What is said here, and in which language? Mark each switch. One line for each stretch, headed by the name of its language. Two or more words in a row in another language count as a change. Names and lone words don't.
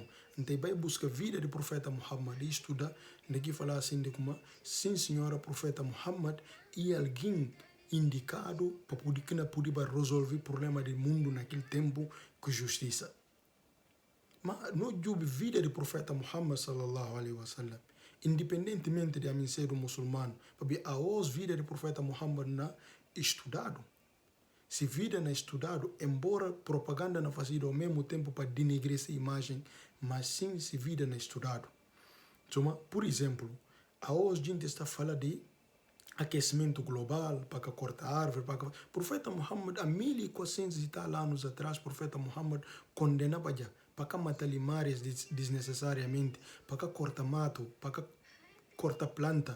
Portuguese: Então, vai buscar a vida do profeta Muhammad e estudar, que fala assim de como, sim, senhora, profeta Muhammad e alguém indicado para poder resolver o problema do mundo naquele tempo com justiça. Mas não jube a vida do profeta Muhammad
Arabic: صلى الله عليه وسلم,
Portuguese: independentemente de a mim ser muçulmano, porque a vida do profeta Muhammad não estudado. Se vida não é estudado, embora propaganda não faça ao mesmo tempo para denegrir essa imagem, mas sim se vida não é estudado. Então, por exemplo, hoje a gente está falando de aquecimento global, para cortar árvore, o profeta Muhammad, há 1400 e tal anos atrás, o profeta Muhammad condenava já para matar limares desnecessariamente, para cortar mato, para cortar planta.